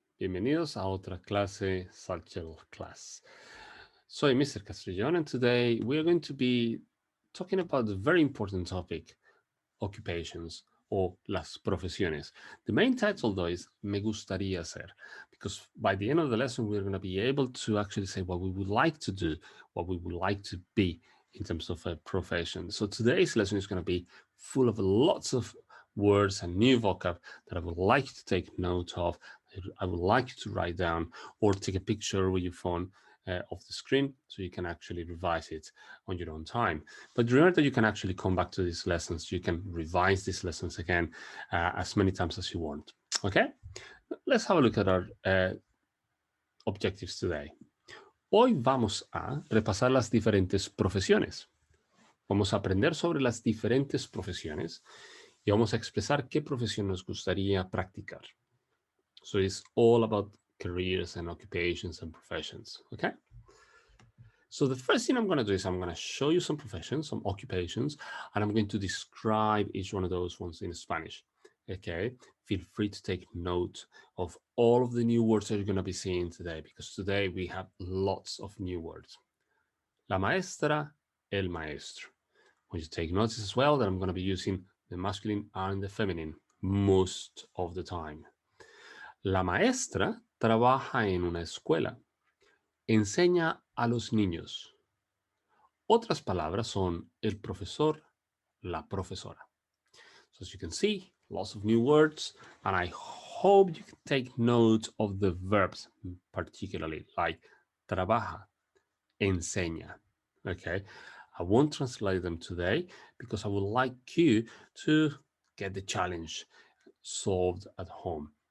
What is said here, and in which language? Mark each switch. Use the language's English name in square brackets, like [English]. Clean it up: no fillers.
[Spanish] Bienvenidos a otra clase Satchel Class. Soy Mr. [English] Castrillon, and today we are going to be talking about a very important topic, occupations or [Spanish] las profesiones. [English] The main title, though, is [Spanish] Me gustaría ser, [English] because by the end of the lesson, we're going to be able to actually say what we would like to do, what we would like to be in terms of a profession. So today's lesson is going to be full of lots of words and new vocab that I would like to take note of. I would like you to write down or take a picture with your phone of the screen so you can actually revise it on your own time. But remember that you can actually come back to these lessons. You can revise these lessons again as many times as you want. Okay, let's have a look at our objectives today. [Spanish] Hoy vamos a repasar las diferentes profesiones. Vamos a aprender sobre las diferentes profesiones y vamos a expresar qué profesión nos gustaría practicar. [English] So it's all about careers and occupations and professions, okay? So the first thing I'm going to do is I'm going to show you some professions, some occupations, and I'm going to describe each one of those ones in Spanish, okay? Feel free to take note of all of the new words that you're going to be seeing today, because today we have lots of new words. [Spanish] La maestra, el maestro. [English] I want you to take notice as well that I'm going to be using the masculine and the feminine most of the time. [Spanish] La maestra trabaja en una escuela. Enseña a los niños. Otras palabras son el profesor, la profesora. [English] So as you can see, lots of new words, and I hope you can take note of the verbs, particularly like trabaja, enseña. Okay, I won't translate them today because I would like you to get the challenge solved at home.